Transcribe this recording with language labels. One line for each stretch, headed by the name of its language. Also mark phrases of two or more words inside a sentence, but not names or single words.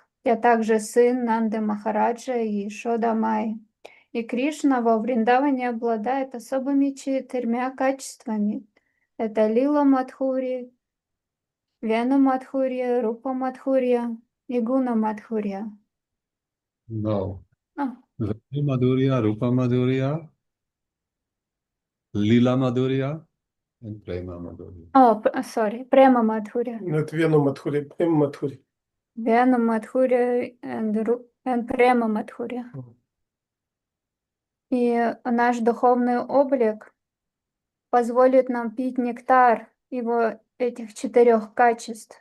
Russian: Я также сын Нанды Махараджа и Шодамай. И Кришна во Вриндаване обладает особыми 4 качествами. Это Лила Мадхури, Вена Мадхурия, Рупа Мадхурия и Гуна Мадхурия.
English: No. А, Venu Madhurya, Rupa Madhurya, Lila Madhurya, and Prema Madhurya.
Russian: Sorry, Према Мадхурия. Это Вену Мадхури, Прем Мадхури. Вена Мадхурия and Према Мадхурия. И наш духовный облик позволит нам пить нектар его этих 4 качеств.